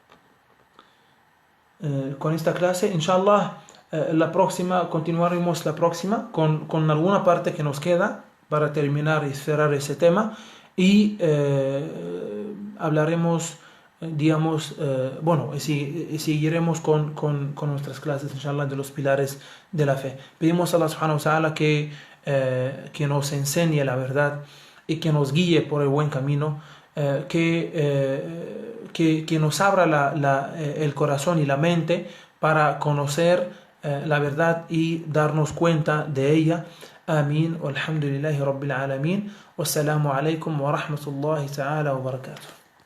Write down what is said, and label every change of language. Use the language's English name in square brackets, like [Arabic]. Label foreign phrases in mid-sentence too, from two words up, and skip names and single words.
[Spanish] Inshallah, la próxima, continuaremos la próxima con alguna parte que nos queda para terminar y cerrar ese tema. Y hablaremos, digamos, seguiremos con nuestras clases, inshallah, de los pilares de la fe. Pedimos a Allah [Arabic] سبحانه وتعالى [Spanish] que nos enseñe la verdad y que nos guíe por el buen camino, que nos abra el corazón y la mente para conocer la verdad y darnos cuenta de ella. Amén. [Arabic] والحمد لله رب العالمين. والسلام عليكم ورحمة الله تعالى وبركاته.